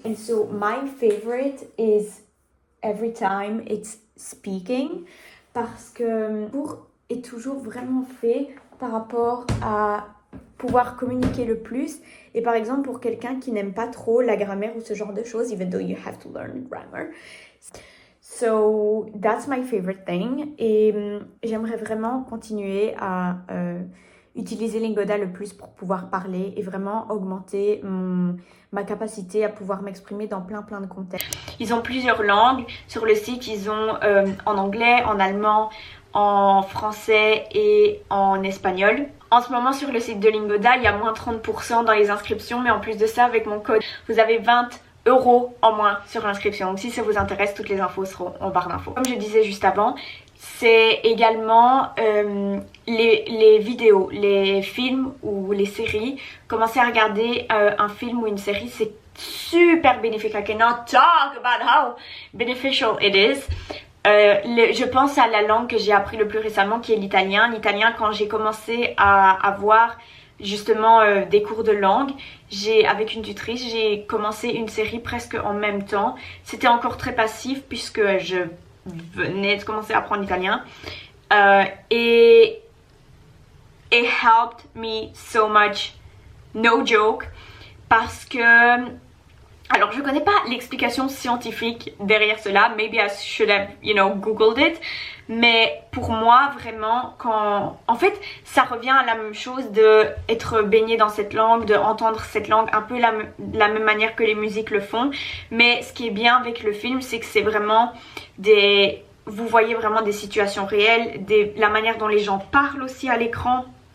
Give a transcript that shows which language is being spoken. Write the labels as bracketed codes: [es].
[en] And so, my favorite is every time it's speaking, [fr] parce que le cours est toujours vraiment fait par rapport à pouvoir communiquer le plus. Et par exemple, pour quelqu'un qui n'aime pas trop la grammaire ou ce genre de choses, [en] even though you have to learn grammar. So, that's my favorite thing. [fr] Et j'aimerais vraiment continuer à utiliser Lingoda le plus pour pouvoir parler et vraiment augmenter ma capacité à pouvoir m'exprimer dans plein de contextes. Ils ont plusieurs langues sur le site, ils ont en anglais, en allemand, en français et en espagnol. En ce moment sur le site de Lingoda, il y a moins 30% dans les inscriptions, mais en plus de ça, avec mon code, vous avez 20 € en moins sur l'inscription. Donc si ça vous intéresse, toutes les infos seront en barre d'infos. Comme je disais juste avant, c'est également les vidéos, les films ou les séries. Commencer à regarder un film ou une série, c'est super bénéfique. [en] I cannot talk about how beneficial it is. [fr] Je pense à la langue que j'ai appris le plus récemment, qui est l'italien. L'italien, quand j'ai commencé à avoir justement des cours de langue, avec une tutrice, j'ai commencé une série presque en même temps. C'était encore très passif puisque je venais de commencer à apprendre l'italien. [en] Et it helped me so much, no joke, [fr] parce que... Alors, je connais pas l'explication scientifique derrière cela. [en] Maybe I should have, googled it. [fr] Mais pour moi, vraiment, en fait, ça revient à la même chose de être baigné dans cette langue, de entendre cette langue un peu la même manière que les musiques le font. Mais ce qui est bien avec le film, c'est que c'est vraiment vous voyez vraiment des situations réelles, la manière dont les gens parlent aussi à l'écran.